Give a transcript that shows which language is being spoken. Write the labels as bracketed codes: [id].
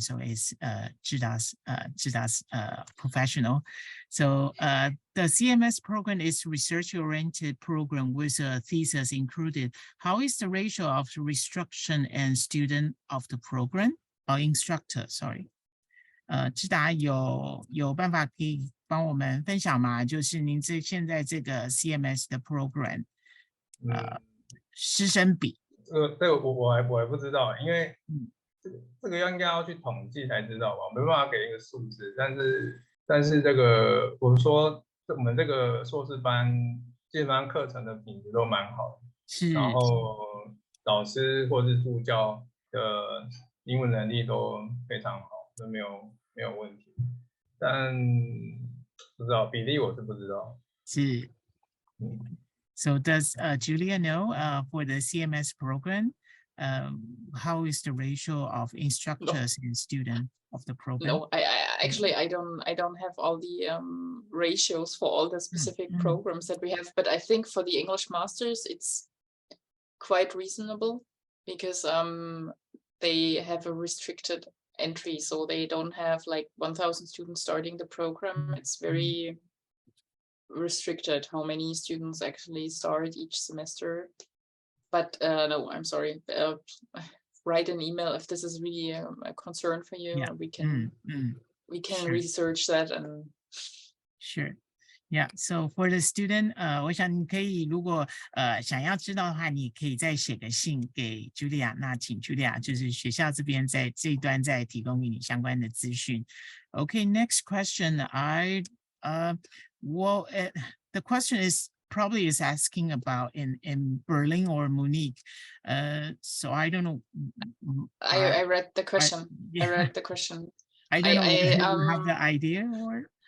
[en] So it's Zhida's professional. So the CMS program is research-oriented program with a thesis included. How is the ratio of instruction and student of the program? Or instructor, sorry. [zh] 志达有办法可以帮我们分享吗？就是您现在这个 CMS 的 program，师生比。这个我还不知道，因为这个应该要去统计才知道吧，我没办法给一个数字。但是这个我说我们这个硕士班基本上课程的品质都蛮好的，是，然后老师或是助教的英文能力都非常好，都没有问题。但不知道比例我是不知道。是。 [en] So does Julia know for the CMS program, how is the ratio of instructors and students of the program? No, I actually I don't have all the ratios for all the specific programs that we have, but I think for the English masters it's quite reasonable because they have a restricted entry, so they don't have like 1,000 students starting the program. It's very restricted how many students actually start each semester. But no, I'm sorry. Write an email if this is really a concern for you. Yeah. We can sure. Research that and sure. Yeah, so for the student, [zh] 我想你可以如果想要知道的话，你可以再写个信给 Julia， 那请 Julia 就是学校这边在这一端再提供给你相关的资讯。 [en] Okay, next question. Well, the question is probably is asking about in Berlin or Munich. So I don't know. I read the question. I read the question. I don't know. You have the idea or?